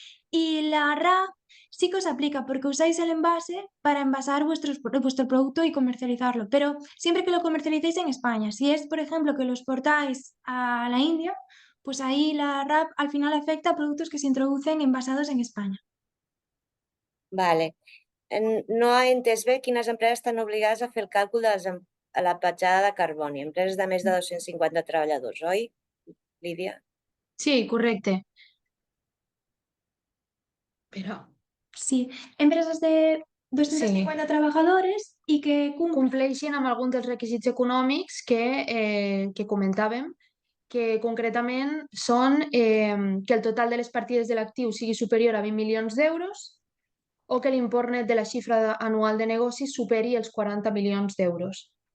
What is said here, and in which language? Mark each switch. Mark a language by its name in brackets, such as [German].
[Spanish] Y la RAP sí que os aplica porque usáis el envase para envasar vuestro producto y comercializarlo, pero siempre que lo comercialicéis en España. Si es, por ejemplo, que lo exportáis a la India, pues ahí la RAP al final afecta a productos que se introducen envasados en España. Vale. [Catalan] No he entès bé quines empreses estan obligades a fer el càlcul de la petjada de carboni. Empreses de més de 250 treballadors, oi, Lídia? Sí, correcte. Però [Spanish] Sí, empresas de 250 trabajadores y que cumplen. [Catalan] compleixin amb alguns dels requisits econòmics que comentàvem, que concretament són que el total de les partides de l'actiu sigui superior a 20 milions d'euros o que l'import net de la xifra anual de negocis superi els 40 milions d'euros.